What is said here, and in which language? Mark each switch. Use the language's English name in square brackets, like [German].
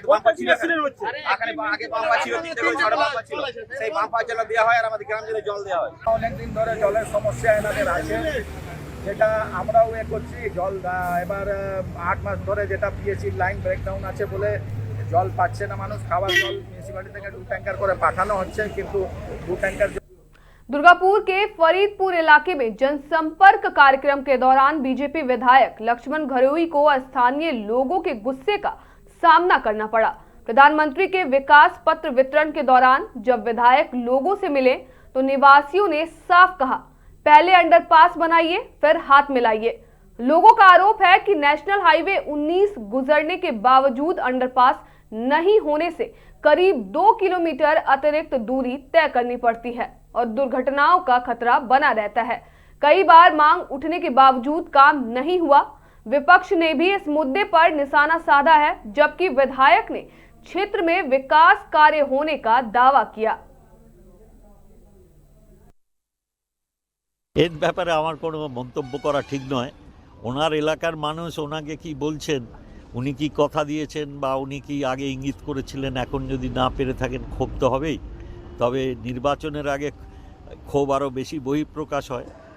[Bangla] আগে তো বাম্পার ছিল, এখানে আগে বাম্পার ছিল, 3 থেকে 6 বাম্পার ছিল, সেই বাম্পার জন্য দেওয়া হয় আর আমাদের গ্রাম জন্য জল দেওয়া হয়। অনেকদিন ধরে জলের সমস্যা এনাদের আছে, যেটা আমরাও করছি। জল এবার 8 মাস ধরে যেটা পিএসসি লাইন ব্রেকডাউন আছে বলে জল পাচ্ছে না মানুষ। খাবার জল মিউনিসিপ্যালিটি থেকে 2 ট্যাঙ্কার করে পাঠানো হচ্ছে, কিন্তু 2 टैंकर। [Hindi] दुर्गापुर के फरीदपुर इलाके में जनसंपर्क कार्यक्रम के दौरान बीजेपी विधायक लक्ष्मण घरोई को स्थानीय लोगों के गुस्से का सामना करना पड़ा। प्रधानमंत्री के विकास पत्र वितरण के दौरान जब विधायक लोगों से मिले तो निवासियों ने साफ कहा, पहले अंडरपास बनाइए फिर हाथ मिलाइए। लोगों का आरोप है कि नेशनल हाईवे 19 गुजरने के बावजूद अंडरपास नहीं होने से करीब 2 किलोमीटर अतिरिक्त दूरी तय करनी पड़ती है और दुर्घटनाओं का खतरा बना रहता है। कई बार मांग उठने के बावजूद काम नहीं हुआ। विपक्ष ने भी इस मुद्दे पर निशाना साधा है, जबकि विधायक ने क्षेत्र में विकास कार्य होने का दावा किया। [Bangla] এর ব্যাপারে আমার কোনো মন্তব্য করা ঠিক নয়। ওনার এলাকার মানুষ ওনাকে কি বলছেন, উনি কি কথা দিয়েছেন বা উনি কি আগে ইঙ্গিত করেছিলেন, এখন যদি না পেরে থাকেন ক্ষোভ তো হবেই। তবে নির্বাচনের আগে ক্ষোভ আরও বেশি বহিঃপ্রকাশ হয়।